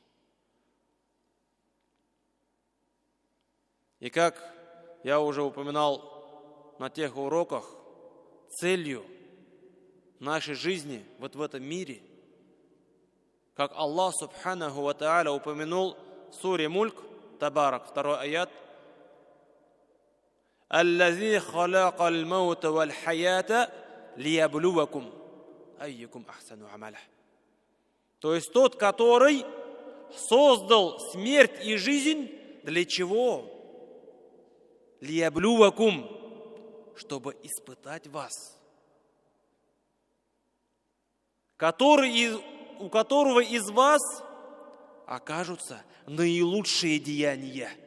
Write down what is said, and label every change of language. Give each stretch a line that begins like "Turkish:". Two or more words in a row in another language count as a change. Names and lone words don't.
Russian: И как я уже упоминал на тех уроках, целью нашей жизни вот в этом мире, как Аллах
Arabic: سبحانه وتعالى
Russian: упомянул в суре Мульк, Табарак, 2 аят:
Arabic: «الذي خلق الموت والحياة ليبلوكم أيكم أحسن عملا».
Russian: То есть тот, который создал смерть и жизнь, для чего? Лияблювакум, чтобы испытать вас. У которого из вас окажутся наилучшие деяния.